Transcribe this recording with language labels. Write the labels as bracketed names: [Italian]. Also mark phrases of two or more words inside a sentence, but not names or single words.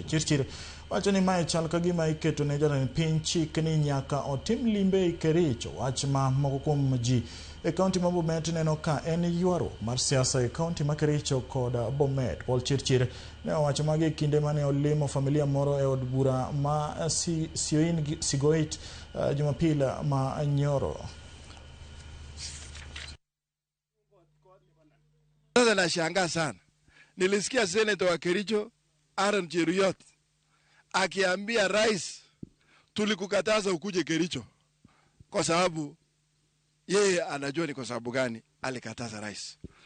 [Luo (Kenya and Tanzania)] Chirchir wacho ni mae chal ka gima iketo ne jatend piny chik ni nyaka otim limbe e Kericho, wach ma moko kuom ji e kaunti ma Bomet neno ka en ywaruok mar siasa e kaunti ma Kericho kod Bomet. Paul Chirchir ne owacho magi kinde mane olimo familia moro e od bura ma Sigoit Jumapili ma nyoro. [Swahili] Sasa nashangaa sana. Nilisikia Senator wa Kericho Aaron Cheruiyot akiambia rais, tulikukataza ukuje Kericho kwa sababu yeye anajua ni kwa sababu gani alikataza rais.